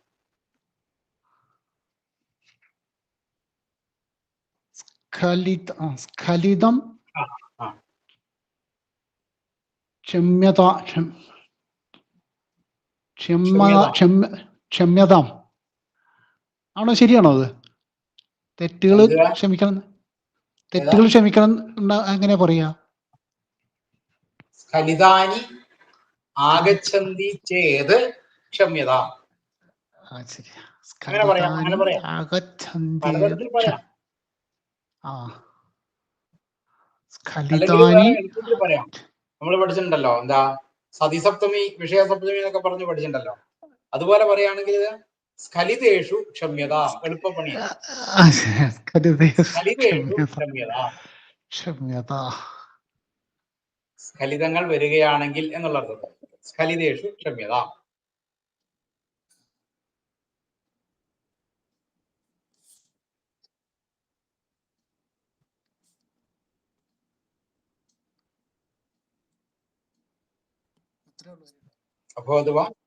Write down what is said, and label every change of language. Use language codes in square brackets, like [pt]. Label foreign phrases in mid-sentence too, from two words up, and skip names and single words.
[sa] स्खलितं, क्षम्यतां [ml] ആണോ? ശരിയാണോ അത്? തെറ്റുകൾ ക്ഷമിക്കണം എങ്ങനെ പറയാ? [sa] स्खलितानि आगच्छन्ति चेत् क्षम्यताम्. [ml] അങ്ങനെ പറയാം. പലതരത്തിൽ പറയാം. എളുപ്പത്തിൽ പറയാം. നമ്മൾ പഠിച്ചിട്ടുണ്ടല്ലോ, എന്താ സതിസപ്തമി വിഷയസപ്തമി എന്നൊക്കെ പറഞ്ഞ് പഠിച്ചിട്ടുണ്ടല്ലോ. അതുപോലെ പറയുകയാണെങ്കിൽ [sa] स्खलितेषु क्षम्यत, [ml] എളുപ്പപ്പണിയാണ്. [sa] स्खलितेषु क्षम्यत, [ml] സ്ഖലിതങ്ങൾ വരികയാണെങ്കിൽ എന്നുള്ള അർത്ഥം. [sa] स्खलितेषु क्षम्यत. अभवत् वा?